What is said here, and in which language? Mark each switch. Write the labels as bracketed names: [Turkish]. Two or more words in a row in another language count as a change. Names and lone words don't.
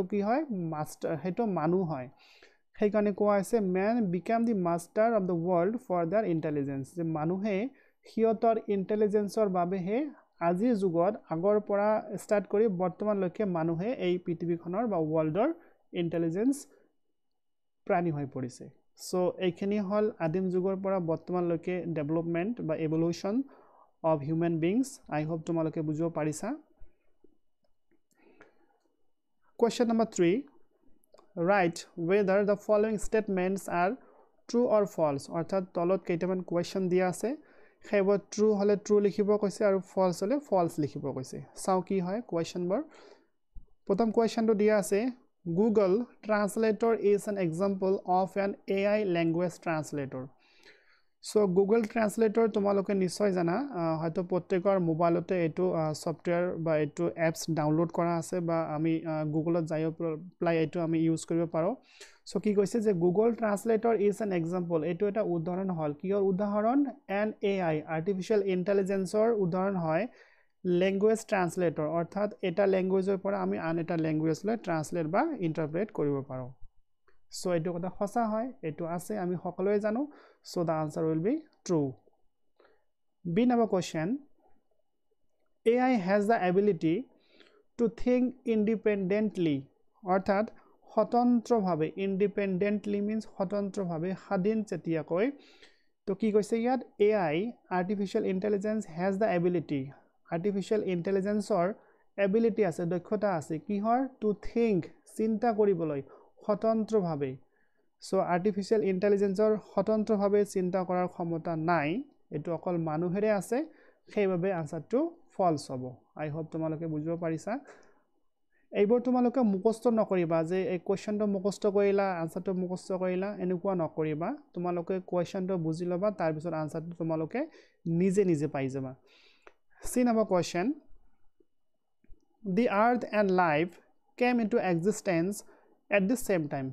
[Assamese] কি হয় মাষ্টাৰ হেতু মানুহ হয় সেইকাৰণে কোৱা আছে [English] man became the master of the world for their intelligence [Assamese] যে মানুহে হিয়তৰ ইন্টেলিজেন্সৰ বাবেহে আজিৰ যুগত আগৰ পৰা ষ্টাৰ্ট কৰি বৰ্তমানলৈকে মানুহে এই পৃথিৱীখনৰ বা [English] world intelligence [Assamese] প্ৰাণী হৈ পৰিছে সো এইখিনি হল আদিম যুগৰ পৰা বৰ্তমানলৈকে ডেভেলপমেন্ট বা [English] evolution of human beings I hope [Assamese] তোমালোকে বুজিব পাৰিছা [English] question number 3 write whether the following statements are true or false [Assamese] অৰ্থাৎ তলত কেইটামান কোৱেশ্চন দিয়া আছে সেইবোৰ ট্ৰু হলে ট্ৰু লিখিব কৈছে আৰু ফলছ হলে ফলছ লিখিব কৈছে চাও কি হয় কোৱেশ্চনবোৰ প্ৰথম কোৱেশ্চনটো দিয়া আছে Google [English] Translator is an example of an AI language translator so Google Translator [Assamese] তোমালোকে নিশ্চয় জানা হয়তো প্ৰত্যেকৰ মোবাইলতে এটো সফটওয়্যাৰ বা এটো [English] apps download [Assamese] কৰা আছে বা আমি গুগলত যাই প্লাই এটো আমি ইউজ কৰিব পাৰো সো কি কৈছে যে [English] Google Translator is an example [Assamese] এটো এটা উদাহৰণ হল কিহৰ উদাহৰণ [English] an AI artificial intelligence [Assamese] ৰ উদাহৰণ হয় [English] language translator [Assamese] অৰ্থাৎ এটা ল্যাঙ্গুৱেজৰ পৰা আমি আন এটা ল্যাঙ্গুৱেজলৈ ট্ৰান্সলেট বা ইন্টাৰপ্ৰেট কৰিব পাৰো সো এটো কথা সঁচা হয় এটো আছে আমি সকলোৱে জানো [English] so the answer will be true b number question AI has the ability to think independently [Assamese] অৰ্থাৎ স্বতন্ত্ৰভাৱে [English] independently means [Assamese] স্বতন্ত্ৰভাৱে স্বাধীন চেতিয়াকৈ তো কি কৈছে ইয়াত [English] AI artificial intelligence has the ability artificial intelligence or [Assamese] এবিলিটি আছে দক্ষতা আছে কিহৰ [English] to think [Assamese] চিন্তা কৰিবলৈ স্বতন্ত্ৰভাৱে সো [English] artificial intelligence [Assamese] স্বতন্ত্ৰভাৱে চিন্তা কৰাৰ ক্ষমতা নাই এটো অকল মানুহেৰে আছে সেইভাবে [English] answer false [Assamese] হ'ব [English] I hope [Assamese] তোমালোকে বুজিব পাৰিছা এইবোৰ তোমালোকে মুখস্থ নকৰিবা যে এই কোৱেশ্চনটো মুখস্থ কৰিলা আনসাৰটো মুখস্থ কৰিলা এনেকুৱা নকৰিবা তোমালোকে কোৱেশ্চনটো বুজি লবা তাৰ পিছত আনসাৰটো তোমালোকে নিজে নিজে পাই যাবা [English] C number question The earth and life came into existence at the same time.